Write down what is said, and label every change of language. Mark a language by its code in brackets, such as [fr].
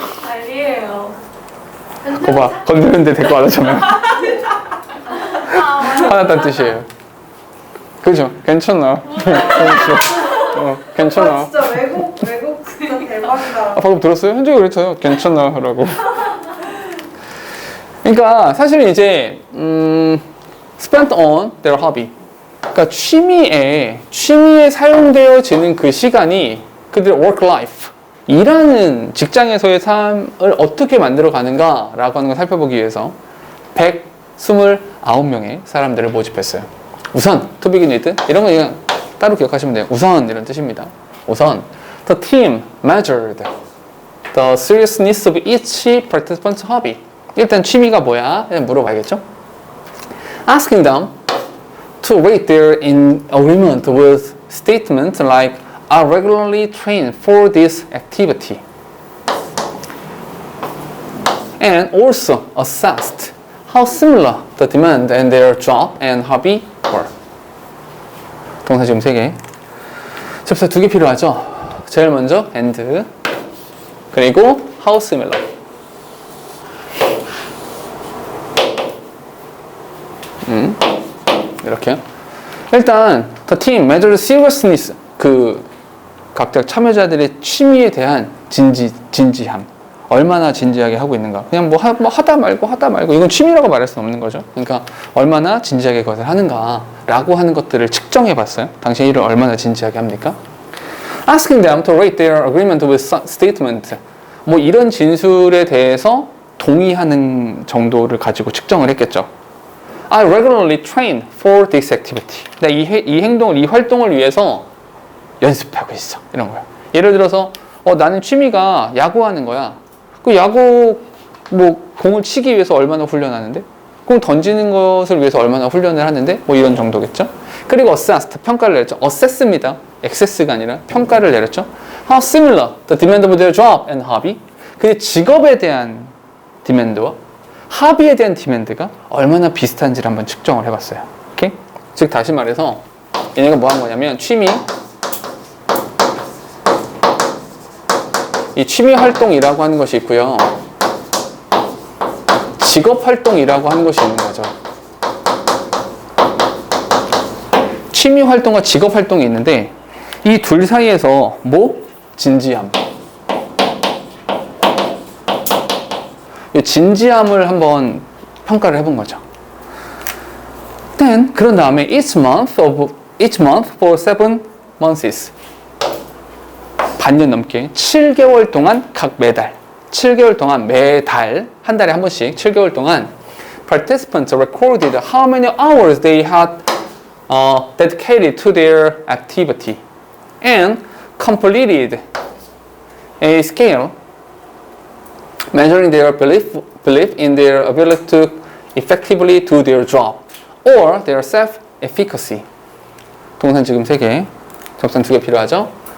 [ko] 아니에요. 거봐, 건드는데 대꾸 안 하잖아요. 화났다는 뜻이에요. 그죠? 괜찮아. 괜찮아. 아 진짜 외국 진짜 대박이다. 방금 들었어요? 현정이 그랬어요. 괜찮아 라고. 그러니까 사실은 이제 [en] spent on their hobby. [ko] 그러니까 취미에 사용되어지는 그 시간이 그들의 work life, 일하는 직장에서의 삶을 어떻게 만들어 가는가라고 하는 걸 살펴보기 위해서 129명의 사람들을 모집했어요. 우선 [en] to begin with [ko] 이런 거 그냥 따로 기억하시면 돼요. 우선 이런 뜻입니다. [en] 우선 the team measured the seriousness of each participant's hobby. [ko] 일단 취미가 뭐야? 그냥 물어봐야겠죠? [en] Asking them to rate their in agreement with statements like are regularly trained for this activity. and also assessed how similar the demand and their job and hobby were. [ko] 동사 지금 3개. 접사 2개 필요하죠? 제일 먼저 and 그리고 [en] how similar. [ko] 이렇게요. 일단 [en] the team measured seriousness [ko] 그 각자 참여자들의 취미에 대한 진지함. 얼마나 진지하게 하고 있는가. 그냥 뭐 하다 말고 이건 취미라고 말할 수는 없는 거죠. 그러니까 얼마나 진지하게 그것을 하는가라고 하는 것들을 측정해 봤어요. 당신 일을 얼마나 진지하게 합니까? [en] Asking them to rate their agreement with statement. [ko] 뭐 이런 진술에 대해서 동의하는 정도를 가지고 측정을 했겠죠. [en] I regularly train for this activity. [ko] 내가 이 행동을, 이 활동을 위해서 연습하고 있어. 이런 거야. 예를 들어서 나는 취미가 야구하는 거야. 그 야구 뭐 공을 치기 위해서 얼마나 훈련하는데? 공 던지는 것을 위해서 얼마나 훈련을 하는데? 뭐 이런 정도겠죠. 그리고 assessed, 평가를 내렸죠. assess입니다. access가 아니라 평가를 내렸죠. [en] How similar the demand of their job and hobby. [ko] 그 직업에 대한 디맨드와 하비에 대한 디맨드가 얼마나 비슷한지를 한번 측정을 해봤어요. 오케이? 즉 다시 말해서 얘네가 뭐 한 거냐면 이 취미 활동이라고 하는 것이 있고요. 직업 활동이라고 하는 것이 있는 거죠. 취미 활동과 직업 활동이 있는데 이 둘 사이에서 뭐? 진지함. 이 진지함을 한번 평가를 해본 거죠. [en] Then [ko] 그런 다음에 [en] each month for 7 months. [ko] 반년 넘게 7개월 동안 [en] 각 매달 7개월 동안 매달 한 달에 한 번씩 7개월 동안 participants recorded how many hours they had dedicated to their activity and completed a scale measuring their belief in their ability to effectively do their job or their self-efficacy. [ko] 동산 지금 3개, 접선 2개 필요하죠?